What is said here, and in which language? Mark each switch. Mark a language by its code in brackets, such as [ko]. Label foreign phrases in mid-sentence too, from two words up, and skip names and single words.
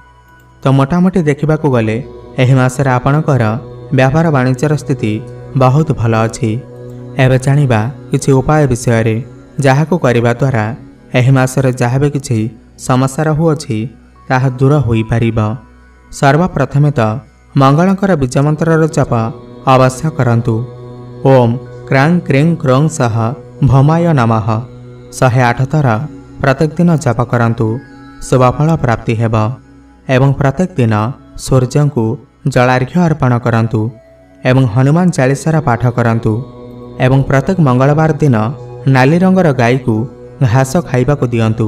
[or] ତୋ ମୋଟାମୋଟି ଦେଖିବାକୁ ଗଲେ ଏହି ମାସରେ ଆପଣଙ୍କର ବ୍ୟାପାର ବାଣିଜ୍ୟର ସ୍ଥିତି ବହୁତ ଭଲ ଅଛି। ଏବେ ଜାଣିବା କିଛି ଉପାୟ ବିଷୟ ରେ ଯାହାକୁ କରିବା ଦ୍ୱାରା ଏହି ମାସରେ ଯାହା ଭି କିଛି ସମସ୍ୟା ରହୁଅଛି ତାହା ଦୂର ହୋଇ ପାରିବ। ସର୍ବପ୍ରଥମେ ତୋ ମଙ୍ଗଳଙ୍କର ବୀଜମନ୍ତ୍ରର ଜପ ଅବଶ୍ୟ କରନ୍ତୁ। [sa] ओम क्रां क्रीं क्रों सह भौमाय नमः [or] 108 ଥର ପ୍ରତ୍ୟେକ ଦିନ ଜପ କରନ୍ତୁ। ଶୁଭଫଳ ପ୍ରାପ୍ତି ହେବ। ଏବଂ ପ୍ରତ୍ୟେକ ଦିନ ସୂର୍ଯ୍ୟ କୁ ଜଳାର୍ଘ୍ୟ ଅର୍ପଣ କରନ୍ତୁ ଏବଂ ହନୁମାନ ଚାଳିଶାର ପାଠ କରନ୍ତୁ। ଏବଂ ପ୍ରତ୍ୟେକ ମଙ୍ଗଳବାର ଦିନ ନାଲି ରଙ୍ଗର ଗାଈ କୁ ଘାସ ଖାଇବା କୁ ଦିଅନ୍ତୁ।